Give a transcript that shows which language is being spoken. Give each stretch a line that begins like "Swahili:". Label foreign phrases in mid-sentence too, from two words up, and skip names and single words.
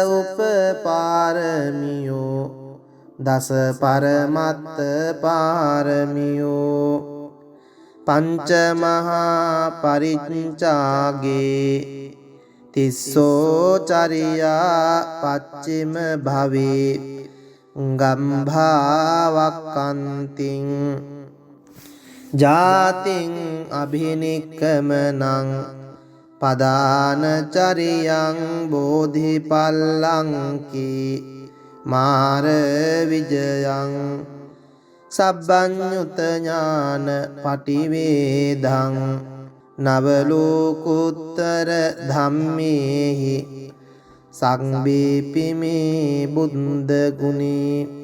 Pali: උපපාරමියෝ දස පරමත්ත පාරමියෝ පංච මහා පරිච්ඡාගේ තිස්සෝ චරියා පච්චිම භවේ ගම්භාවක්කන්තිං ජාතිං අභිනික්කමනං පදානචරියං බෝධිපල්ලංකී මාර විජයං සබ්බඤ්ඤුත ඥාන පටිවේදං නවලෝකුත්තර ධම්මේහි සංබීපිමේ බුද්ධ ගුණේ